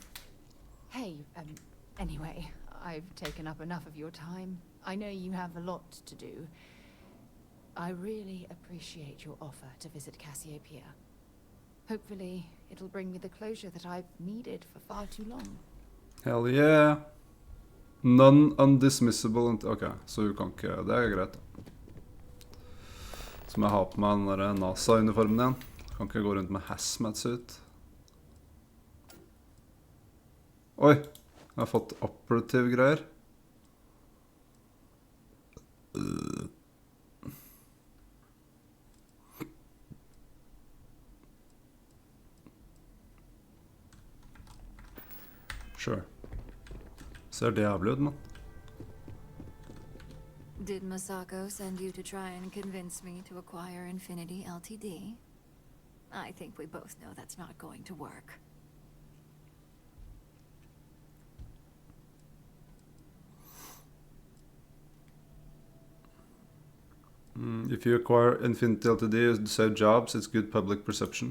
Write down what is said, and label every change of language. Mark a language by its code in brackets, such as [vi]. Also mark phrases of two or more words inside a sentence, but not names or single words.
[en] Hey, anyway, I've taken up enough of your time. I know you have a lot to do. I really appreciate your offer to visit Cassiopeia. Hopefully, it'll bring me the closure that I've needed for far too long. Hell yeah. Non-undismissible. [no] Ok, så hun kan ikke. Det er greit. Så må jeg ha på meg den der NASA-uniformen igjen. Kan ikke gå rundt med hazmat-suit. Oi, jeg har fått operative greier. [en] Sure. [no] Ser det jævlig ut, man. [en] Did Masako send you to try and convince me to acquire Infinity Ltd? I think we both know that's not going to work. If you acquire Infinity Ltd to save jobs, it's good public perception.